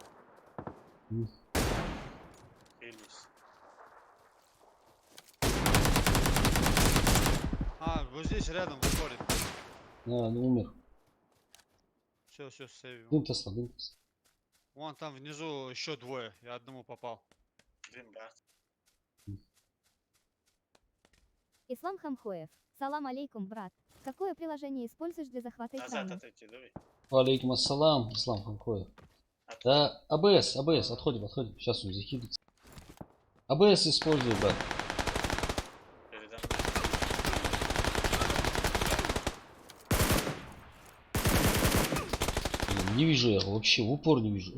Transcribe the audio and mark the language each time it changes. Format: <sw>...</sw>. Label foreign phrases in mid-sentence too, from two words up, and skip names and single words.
<ru>Хилис. А, вот здесь рядом выходит. Ну умер. Все, сейвим. Дымтаса. Вон там внизу еще двое. Я одному попал. Дримбар. Ислам Хамхоев.</ru> <ar>سلام عليكم,</ar> <ru>брат. Какое приложение используешь для захвата Назад экрана? отойти, давай.</ru> <ar>عليكم السلام,</ar> <ru>Ислам Хамхоев. Да, АБС, отходим. Сейчас он захилится. АБС используй, брат. Передо Блин, не вижу я его вообще, в упор не вижу.</ru>